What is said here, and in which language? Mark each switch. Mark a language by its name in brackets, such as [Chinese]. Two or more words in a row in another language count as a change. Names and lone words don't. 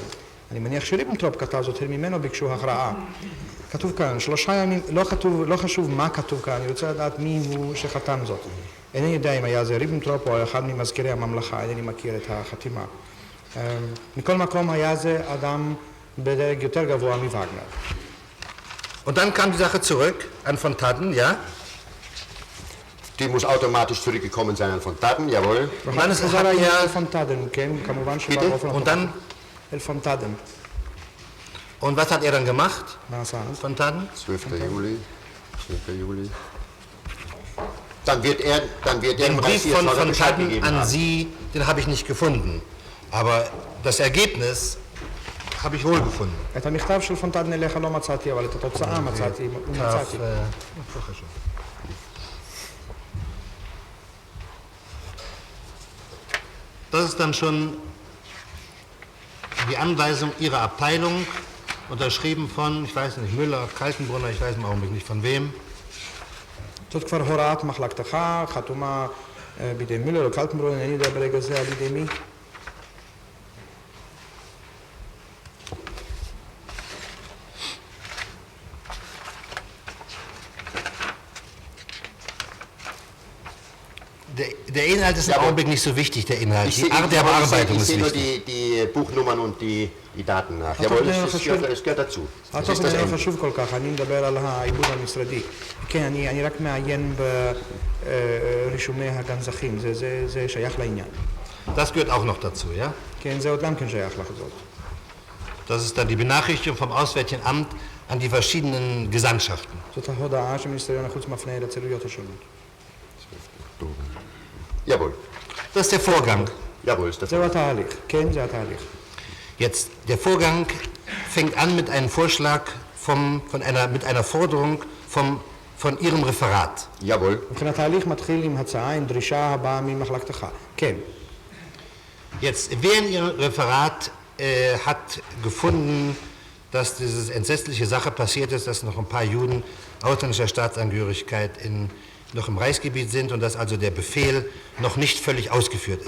[Hebrew] אני מניח שריבנטרופ כתב זאת, ממנו ביקשו הכרעה. כתוב כאן, 3 ימים, לא חשוב מה כתוב כאן, אני רוצה לדעת מי הוא שחתם זאת. אינני יודע אם היה זה ריבנטרופ או אחד ממזכירי הממלכה, אינני מכיר את החתימה. מכל מקום היה זה אדם בדרג יותר גבוה מווגנר. [German] Und dann kam die Sache zurück an Fontadden, ja? Die muss automatisch zurückgekommen sein an von Tatten, jawohl. Wann ist er [Hebrew] פונטדן, כן, כמובן שבא [German] Bitte? [Hebrew] באופן [German] Und dann? [Hebrew] אל פונטדן. [German] Und was hat er dann gemacht? [Hebrew] מה עשה אז? [German] Fontadden? 12. Juli. Dann wird er Den dem Brief von Reichsvollzieher Bescheid Fontadden gegeben an haben. Sie, den habe ich nicht gefunden. Aber das Ergebnis habe ich wohl gefunden. [Hebrew] את המכתב של פונטדן אליך לא מצאתי, אבל את התוצאה מצאתי. [German] Das ist dann schon die Anweisung Ihrer Abteilung, unterschrieben von, ich weiß nicht, Müller, Kaltenbrunner, ich weiß im Augenblick nicht von wem. [Hebrew] זאת כבר הוראת מחלקתך, חתומה בידי מילר או קלטנברון, אני יודע ברגע זה על ידי מי. [German] Der Inhalt ist im Ja, aber- Augenblick nicht so wichtig, der Inhalt. Ich Die sehe Art der Bearbeitung ich ist sehe nur wichtig. die Buchnummern und die Daten nach. Aber Jawohl, das das gehört dazu. Das [Hebrew] הטוב [German] ist das [Hebrew] זה לא [German] Ende. [Hebrew] חשוב כל כך, אני מדבר על העיבוד המשרדי. כן, אני רק מעיין ברישומי הגנזכים, זה שייך לעניין. [German] Das gehört auch noch dazu, ja? [Hebrew] כן, זה עוד גם כן שייך לחזות. [German] Das ist dann die Benachrichtigung vom Auswärtigen Amt an die verschiedenen Gesandtschaften. [Hebrew] זאת ההודעה שמיניסטריון החוץ מפנה אל הצלויות השונות. [German] Jawohl. Das ist der Vorgang. Jawohl, ist der [Hebrew] זהו התהליך, כן, זה התהליך. [German] Jetzt, der Vorgang fängt an mit einem Vorschlag, mit einer Forderung von Ihrem Referat. Jawohl. [Hebrew] מבחינת התהליך מתחיל עם הצעה, עם דרישה הבאה ממחלקתך. כן. [German] Jetzt, wer in Ihrem Referat hat gefunden, dass diese entsetzliche Sache passiert ist, dass noch ein paar Juden ausländischer Staatsangehörigkeit noch im Reichsgebiet sind und dass also der Befehl noch nicht völlig ausgeführt ist?